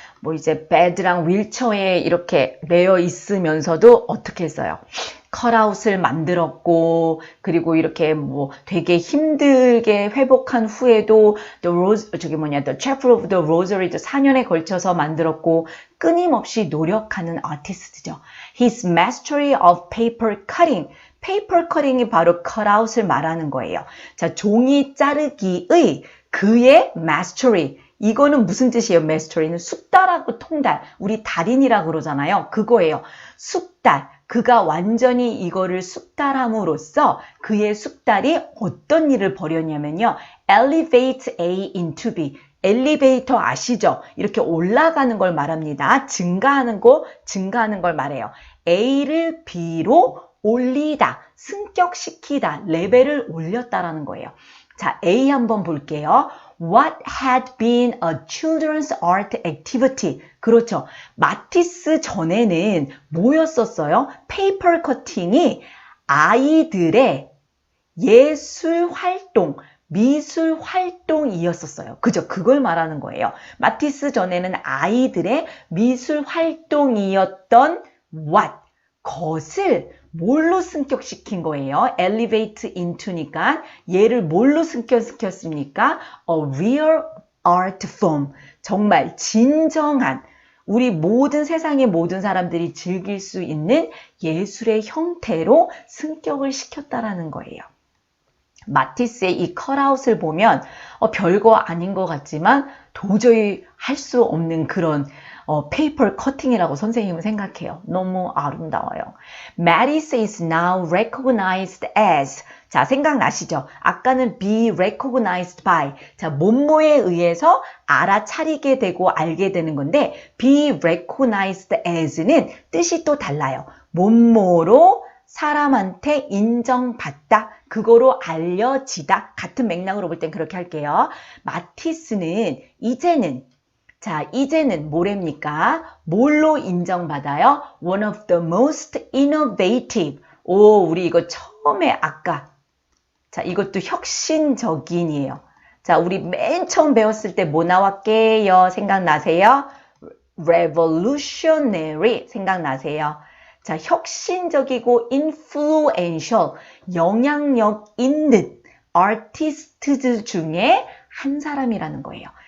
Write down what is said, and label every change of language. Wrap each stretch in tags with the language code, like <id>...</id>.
<ko>뭐 이제 bed랑 윌처에 이렇게 매여 있으면서도 어떻게 했어요? 컷아웃을 만들었고 그리고 이렇게 뭐 되게 힘들게 회복한 후에도 The Chapel of the Rosary도 4년에 걸쳐서 만들었고 끊임없이 노력하는 아티스트죠.</ko> <en>His mastery of paper cutting.</en> <ko>페이퍼 커팅이 바로 컷아웃을 말하는 거예요. 자, 종이 자르기의 그의 mastery. 이거는 무슨 뜻이에요? mastery는 숙달하고 통달. 우리 달인이라고 그러잖아요. 그거예요. 숙달. 그가 완전히 이거를 숙달함으로써 그의 숙달이 어떤 일을 벌였냐면요.</ko> <en>elevate A into B.</en> <ko>엘리베이터 아시죠? 이렇게 올라가는 걸 말합니다. 증가하는 걸 말해요. A를 B로 올리다, 승격시키다, 레벨을 올렸다라는 거예요. 자, A 한번 볼게요.</ko> <en>What had been a children's art activity?</en> <ko>그렇죠. 마티스 전에는 뭐였었어요? 페이퍼 커팅이 아이들의 예술 활동, 미술 활동이었었어요. 그죠? 그걸 말하는 거예요. 마티스 전에는 아이들의 미술 활동이었던 what? 것을 뭘로 승격시킨 거예요?</ko> <en>elevate into</en> <ko>니까 얘를 뭘로 승격시켰습니까?</ko> <en>A real art form.</en> <ko>정말 진정한 우리 모든 세상의 모든 사람들이 즐길 수 있는 예술의 형태로 승격을 시켰다라는 거예요. 마티스의 이 컷아웃을 보면 별거 아닌 것 같지만 도저히 할 수 없는 그런 페이퍼 커팅이라고 선생님은 생각해요. 너무 아름다워요.</ko> <en>Matisse is now recognized as.</en> <ko>자, 생각나시죠?</ko> <en>아까는 be recognized by.</en> <ko>자, 뭐뭐에 의해서 알아차리게 되고 알게 되는 건데 be recognized as는 뜻이 또 달라요. 뭐뭐로 사람한테 인정받다. 그거로 알려지다. 같은 맥락으로 볼 땐 그렇게 할게요. 마티스는 이제는 뭐랍니까? 뭘로 인정받아요?</ko> <en>One of the most innovative.</en> <ko>우리 이거 처음에 아까. 자, 이것도 혁신적인이에요. 자, 우리 맨 처음 배웠을 때 뭐 나왔게요? 생각나세요? Revolutionary. 생각나세요? 자, 혁신적이고 influential. 영향력 있는 아티스트 중에 한 사람이라는 거예요.</ko>